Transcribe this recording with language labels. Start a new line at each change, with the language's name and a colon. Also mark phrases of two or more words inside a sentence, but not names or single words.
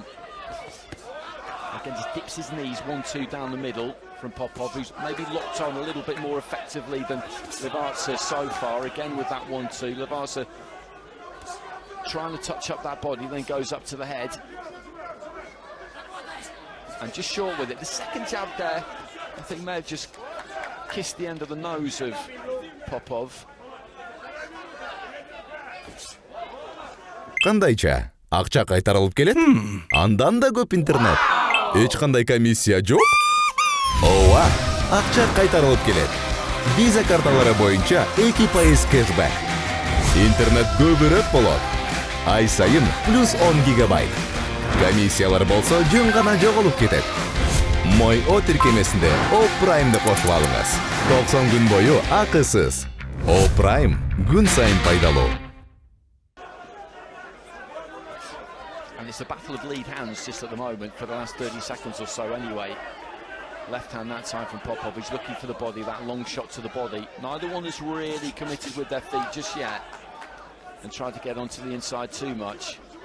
English: Again, just dips his knees, 1-2 down the middle from Popov, who's maybe locked on a little bit more effectively than Ливаза so far. Again with that 1-2, Ливаза trying to touch up that body, then goes up to the head. And just short with it. The second jab there, I think, may have just kissed the end of the nose of Popov.
Kyrgyz: Кандайча? Акча кайтарылып келет? Андан да көп интернет. Эч кандай комиссия жок? Ооба, акча кайтарылып келет. Виза карталары боюнча 2% кэшбэк. Интернет көбүрөөк болот. Ай сайын плюс 10 гигабайт. Комиссиялар болсо жөн гана жоголуп кетет. Мой О тиркемесинде О Праймды кошуп алыңыз. 90 күн бою акысыз. О Прайм күн сайын пайдалуу.
English: And it's a battle of lead hands just at the moment for the last 30 seconds or so anyway. Left hand that time from Popov. He's looking for the body, that long shot to the body. Neither one is really committed with their feet just yet and tried to get onto the inside too much.